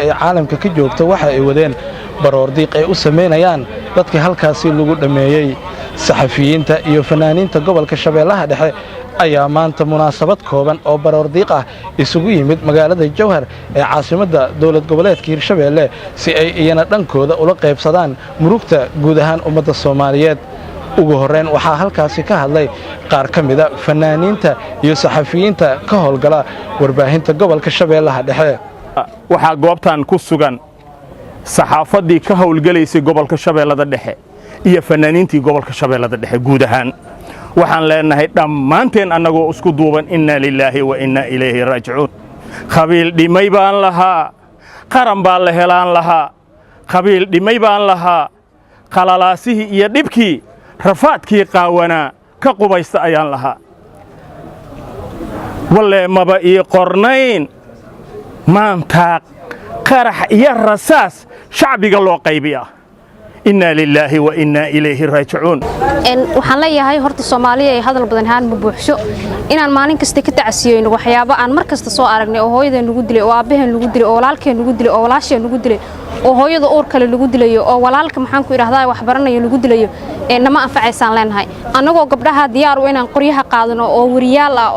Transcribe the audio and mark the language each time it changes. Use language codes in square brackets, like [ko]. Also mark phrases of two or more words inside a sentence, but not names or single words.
[so] ee caalamka ka joogta waxa ay wadeen baroor diiq ay u sameynayaan dadka halkaasi lagu dhameeyay saxafiyiinta iyo fanaaniinta gobolka Shabeellaha Dhexe ayaa maanta munaasabad kooban oo baroor diiq ah isugu yimid magaalada Jowhar ee caasimadda dawlad goboleedka Hirshabeelle si ay iyana dhankooda ula qaybsadaan murugta guud ahaan ummadda Soomaaliyeed ugu horreyn waxa halkaasi ka hadlay qaar ka mid ah fanaaniinta iyo saxafiyiinta ka howlgala warbaahinta gobolka Shabeellaha Dhexe waxa goobtan ku sugan saxaafadii ka howlgalaysay gobolka Shabeellada Dhexe iyo fanaaniintii gobolka Shabeellada Dhexe guud ahaan waxaan leenahay dhammaanteen annagoo isku duuban [ar] إنا لله وإنا إليه راجعون [so] qabiil dhimay baan lahaa qaran baa la helaan lahaa qabiil dhimay baan lahaa qalalaasihii iyo dhibkii rafaadkii qaawanaa ka qubaysta ayaan lahaa walle maba ii qornayn maanta qarax iyo rasaas shacbiga loo qaybiyaa [ar] إنا لله وإنا إليه راجعون. [so] waxaan leeyahay horta Soomaaliya ay hadal badan haan buuxsho inaan maalin kasta ka tacsiyeeyno waxyaabo aan mar kasta soo aragnay oo hooyadeen lagu dilay oo aabaheen lagu dilay oo walaalkeen lagu dilay oo walaasheen lagu dilay oo hooyada uur kale lagu dilayo oo walaalka maxaan ku yiraahdaa wax baranayo lagu dilayo nama anfacaysaan leenahay anagoo gabdhaha diyaar u inaan qoryaha qaadano oo wariyaal ah oo